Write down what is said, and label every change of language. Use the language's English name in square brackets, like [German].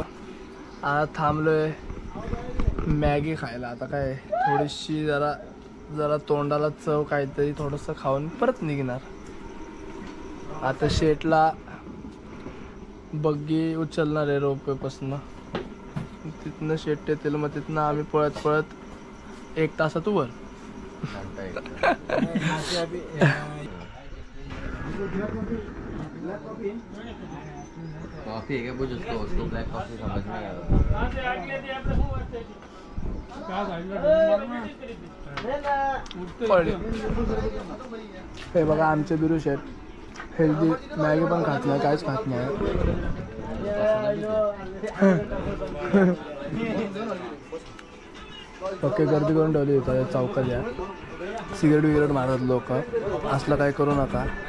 [Marathi] आता थांबलोय मॅगी खायला. आता काय थोडीशी जरा जरा तोंडाला चव काहीतरी थोडंसं खाऊन परत निघणार. आता शेटला बग्गी उचलणार आहे रोपवेपासून. तिथनं शेट येतील, मग तिथनं आम्ही पळत पळत 1 तासात वर. [Hindi] कॉफी है क्या कुछ उसको ब्लैक कॉफी समझ में आया. [Marathi] हे बघा आमचे बिरू शेट हेल्दी मॅगी पण खात नाही, काहीच खात नाही. ओके, गर्दी करून ठेवली होती चौकात. या सिगरेट विगरेट मारतात लोक, असलं काही करू नका.